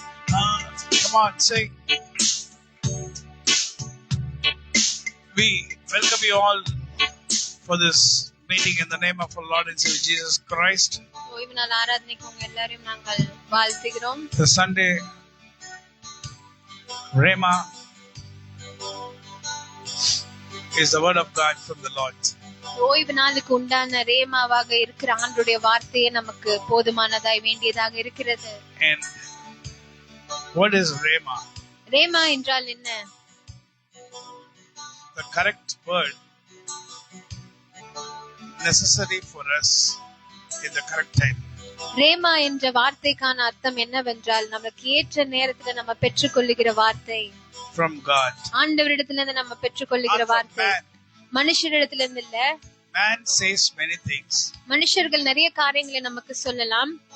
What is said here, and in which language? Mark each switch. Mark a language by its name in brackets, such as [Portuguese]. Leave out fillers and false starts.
[English] Come on, sing. We welcome you all for this meeting in the name of our Lord and Savior Jesus Christ. [Tamil] ஓய்வு நாள் ஆராதனைக்கு உங்க எல்லாரையும் நாங்கள் வாழ்த்துகிறோம். [English] The Sunday Rhema is the word of God from the Lord. [Tamil] ஓய்வு நாளுக்கு உண்டான ரேமாவாக இருக்கிற ஆண்டவருடைய வார்த்தையே நமக்கு போதுமானதாய் வேண்டியதாக இருக்கிறது. [English] And what is Rhema? [Tamil] Rhema என்றால் என்ன? [English] The correct word necessary for us in the correct time. [Tamil] Rhema என்ற வார்த்தைக்கான அர்த்தம் என்னவென்றால் நமக்கு ஏற்ற நேரத்துல நம்ம பெற்றுக்கொள்ளுகிற வார்த்தை. [English] From God. [Tamil] ஆண்டவரிடத்திலிருந்து நம்ம பெற்றுக்கொள்ளுகிற வார்த்தை. மனுஷரிடத்திலிருந்து இல்ல. [English] Man says many things. [Tamil] மனுஷர்கள் நிறைய காரியங்களை நமக்கு சொல்லலாம்.